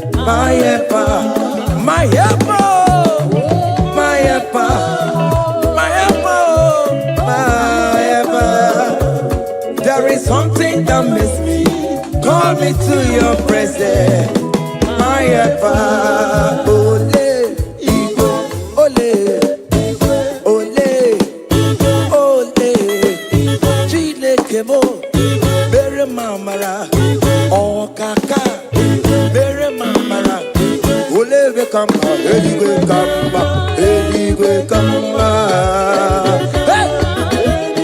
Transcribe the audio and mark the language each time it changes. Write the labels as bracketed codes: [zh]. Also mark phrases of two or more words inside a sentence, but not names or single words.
[en] My helper, my helper, oh, my helper, my helper, oh, my helper. There is something that makes me come into your presence. My ever, [ig] ole, igwe, ole, ole, ole, Chineke mo, mere m amara, ọkaka, mere m amara, ole ebe ka mma, eluigwe ka mma, eluigwe ka mma. Hey!